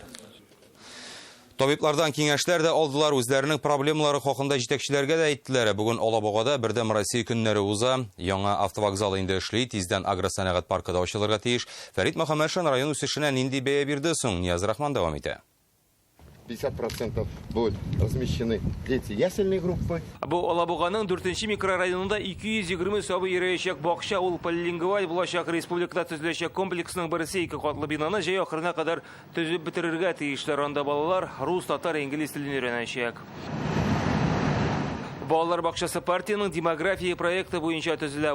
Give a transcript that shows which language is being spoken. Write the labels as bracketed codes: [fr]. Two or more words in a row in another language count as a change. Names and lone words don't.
[tt] Табиблардан киңәшләр дә алдылар, үзләренең проблемалары хакында җитәкчеләргә дә әйттеләр. Бүген Алабугада Бердәм Россия көннәре уза. Яңа автовокзал инде эшли, тиздән агросәнәгать паркы да ачылырга тиеш. Фәрит Мөхәммәтшин район үсешенә нинди бәя бирде соң? Нияз Рахман дәвам итә. [ru] 50% будут размещены дети ясельной группы. [tt] Бу Алабуганың 4-нче микрорайонында 220 сабый йөрәячәк бакча, ул полилингваль булачак, республикада төзеләчәк комплексның берсе 2 катлы бинаны җәй ахырына кадәр төзеп бетерергә тиешләр. Анда балалар рус, татар, инглиз телен өйрәнәчәк. Балалар бакчасы партияның демография проекты буенча төзелә.